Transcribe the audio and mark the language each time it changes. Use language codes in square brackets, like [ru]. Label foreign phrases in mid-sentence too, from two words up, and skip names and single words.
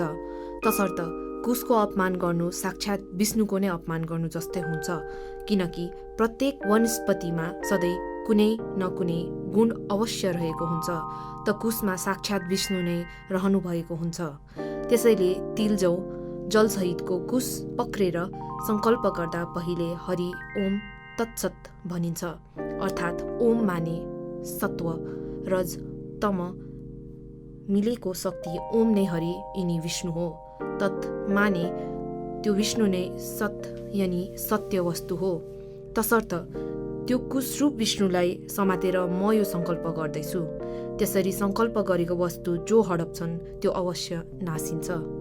[ne] तसर्थ कुशको अपमान गर्नु साक्षात् विष्णुको नै अपमान गर्नु जस्तै हुन्छ, किनकि प्रत्येक वनस्पतिमा सधैँ कुनै न कुनै गुण अवश्य रहेको हुन्छ त कुशमा साक्षात् विष्णु नै रहनु भएको हुन्छ। त्यसैले तिलजौ जलसहितको कुश पक्रेर सङ्कल्प गर्दा पहिले [sa] हरि ओम तत्सत [ne] भनिन्छ। अर्थात् ओम माने सत्व रज तम मिलेको शक्ति ओम नै हरि यिनी विष्णु हो। तत् माने त्यो विष्णु नै सत यानि सत्य वस्तु हो। तसर्थ त्यो कुसरूप विष्णुलाई समातेर म यो सङ्कल्प गर्दैछु। त्यसरी सङ्कल्प गरेको वस्तु जो हडप्छन् त्यो अवश्य नासिन्छ।